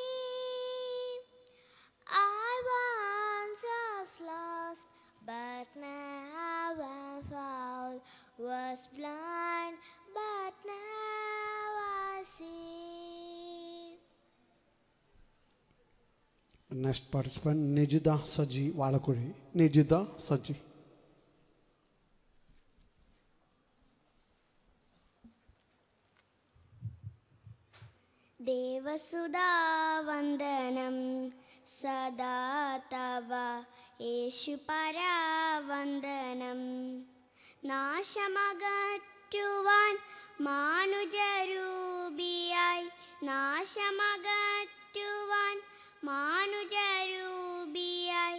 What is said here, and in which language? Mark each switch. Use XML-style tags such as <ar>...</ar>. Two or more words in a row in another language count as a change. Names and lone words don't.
<en>I once was lost, but now I'm found. Was blind, but now I see. Next participant, Nijida Saji Walakuri. Nijida Saji.</en> <ml>ദേവസുധാ വന്ദനം സദാ തവ യേശുപരാ വന്ദനം. നാശമകറ്റുവാൻ മാനുജരൂപിയായി, നാശമകറ്റുവാൻ മാനുജരൂപിയായി</ml>